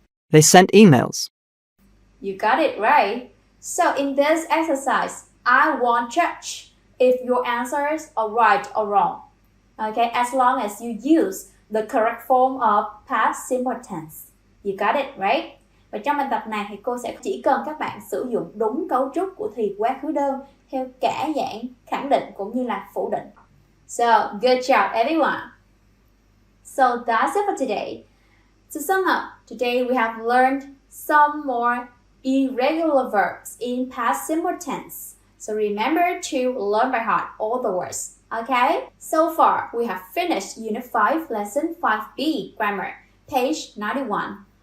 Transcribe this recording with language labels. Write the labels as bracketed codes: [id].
[en] They sent emails. You got it right. So in this exercise, I won't judge if your answers are right or wrong. Okay, as long as you use the correct form of past simple tense. You got it, right? [vi] Và trong bài tập này thì cô sẽ chỉ cần các bạn sử dụng đúng cấu trúc của thì quá khứ đơn theo cả dạng khẳng định cũng như là phủ định. [en] So, good job everyone. So that's it for today. To sum up, today we have learned some more irregular verbs in past simple tense. So remember to learn by heart all the words. Okay? So far, we have finished Unit 5, Lesson 5B, Grammar, page 91.